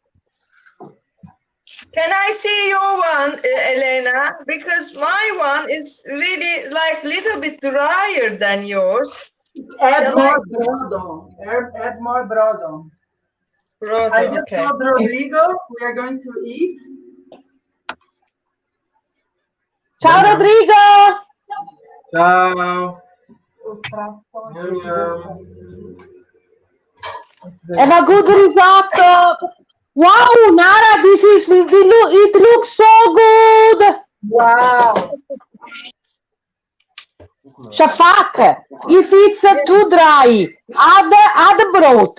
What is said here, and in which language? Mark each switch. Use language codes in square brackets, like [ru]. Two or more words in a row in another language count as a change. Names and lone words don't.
[en] Can I see your one, Elena? Because my one is really like little bit drier than yours. Add Shall I? more brodo. Add more brodo. I Brother, just okay. told Rodrigo we are going to eat. Ciao Rodrigo! Ciao. [pt] Os pratos estão aqui. Nham, nham. [en] Have a good risotto! Wow, Nara, it looks so good! Wow. Shafak, if it's too dry, add broth.